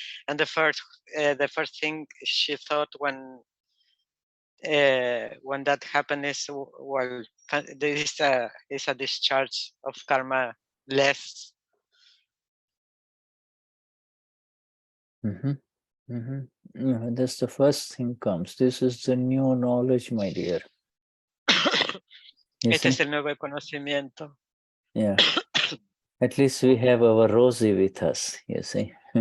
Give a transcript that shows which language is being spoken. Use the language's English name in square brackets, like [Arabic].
[English] And the first thing she thought when that happened is, well, there is a discharge of karma less. Yeah, that's the first thing comes. This is the new knowledge, my dear. [Spanish] Este es el nuevo conocimiento. [English] Yeah. At least we have our Rosie with us, you see.